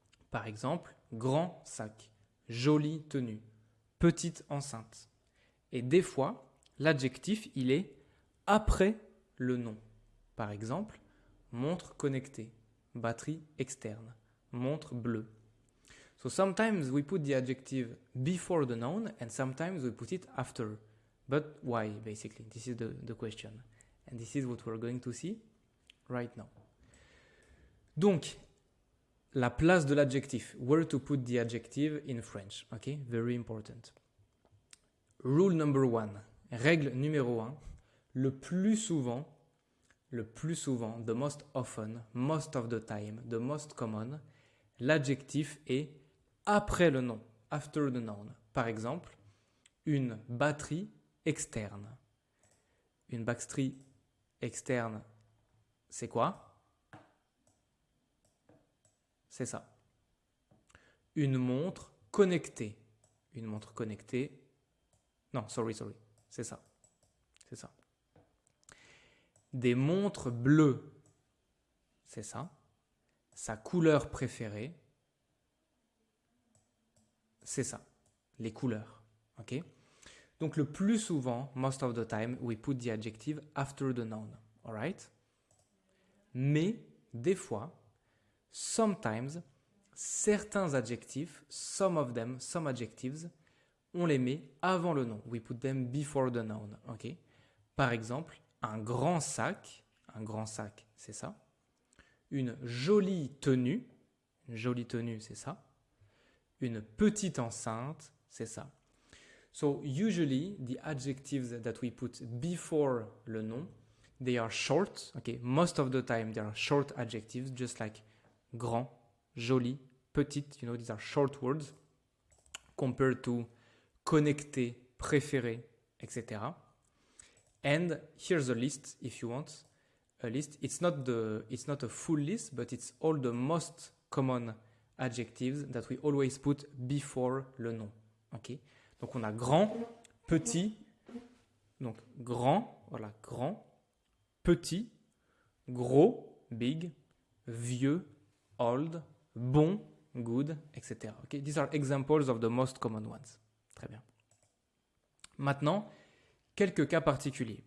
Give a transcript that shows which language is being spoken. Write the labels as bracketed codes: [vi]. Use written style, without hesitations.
[fr] Par exemple, grand sac, jolie tenue, petite enceinte. Et des fois, l'adjectif, il est après le nom. Par exemple, montre connectée, batterie externe, montre bleue. [en] So sometimes we put the adjective before the noun and sometimes we put it after. But why, basically? This is the question. And this is what we're going to see right now. [fr] Donc, la place de l'adjectif. [en] Where to put the adjective in French. Okay, very important. Rule number 1. [fr] Règle numéro 1. Le plus souvent, [en] the most often, most of the time, the most common, [fr] l'adjectif est après le nom, [en] after the noun. [fr] Par exemple, une batterie externe. Une batterie externe, c'est quoi? C'est ça. Une montre connectée. Une montre connectée. Non, sorry. C'est ça. C'est ça. Des montres bleues. C'est ça. Sa couleur préférée. C'est ça. Les couleurs. Ok? Donc le plus souvent, [en] most of the time, we put the adjective after the noun. Alright? [fr] Mais des fois, [en] sometimes, [fr] certains adjectifs, [en] some adjectives, [fr] on les met avant le nom. [en] We put them before the noun. Okay? [fr] Par exemple, un grand sac, c'est ça. Une jolie tenue, c'est ça. Une petite enceinte, c'est ça. [en] So usually, the adjectives that we put before [fr] le nom, [en] they are short. Okay? Most of the time, they are short adjectives, just like grand, joli, petite, these are short words compared to connecté, préféré, etc. And here's a list if you want. A list. It's not a full list, but it's all the most common adjectives that we always put before [fr] le nom. Okay? Donc on a grand, petit, donc grand, voilà, grand, petit, gros, big, vieux, old, bon, good, etc. Okay? [en] These are examples of the most common ones. [fr] Très bien. Maintenant, quelques cas particuliers.